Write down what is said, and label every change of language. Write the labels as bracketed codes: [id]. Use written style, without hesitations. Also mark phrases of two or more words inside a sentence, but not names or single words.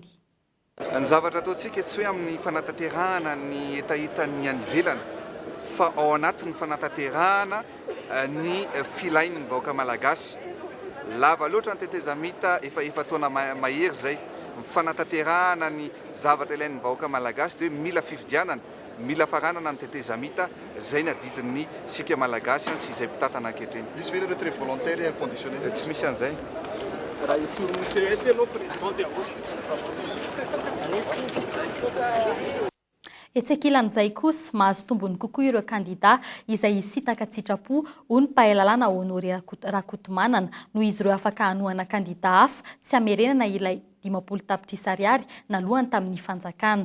[mg] Ny zavatra ataontsika tsy hoe amin'ny fanatanterahana ny etahitan'ny any ivelany fa ao anatin'ny fanatanterahana ny filain'ny vahoaka malagasy. Lava loatra ny tetezamita efa taona mahery zay mifanatanterahana ny zavatra ilain'ny vahoaka malagasy dia mila fifidianana, mila faranana ny tetezamita zay ny adidin'ny sika malagasy sy izay mpitatana ankehitriny. Misy ve [fr] le retrait volontaire et inconditionnel? [mg] Tsy misy an'izay. Raha esoriny CES aloha président dia Etsekilan'izay kosa mahazo tombony kokoa ireo kandida izay hisitaka tsitrapo ho ny mpahalalana Honoré Rakotomanana noho izy ireo afaka hanohana kandida hafa tsy hamerenana ilay 50 tapitrisa ariary nalohany tamin'ny fanjakana.